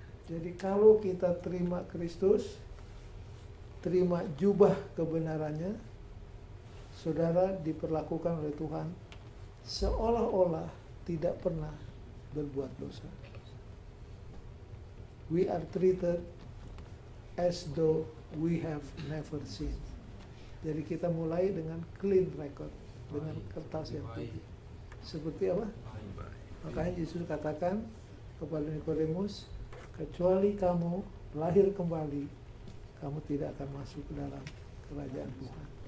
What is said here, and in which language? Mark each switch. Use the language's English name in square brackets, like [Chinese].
[Indonesian] Jadi kalau kita terima Kristus, terima jubah kebenarannya, saudara diperlakukan oleh Tuhan seolah-olah tidak pernah berbuat dosa. [English] We are treated as though we have never sinned. [Indonesian] Jadi kita mulai dengan clean record, dengan kertas yang putih. Seperti apa? Makanya Yesus katakan kepada Nikodemus, kecuali kamu lahir kembali, kamu tidak akan masuk ke dalam kerajaan Tuhan.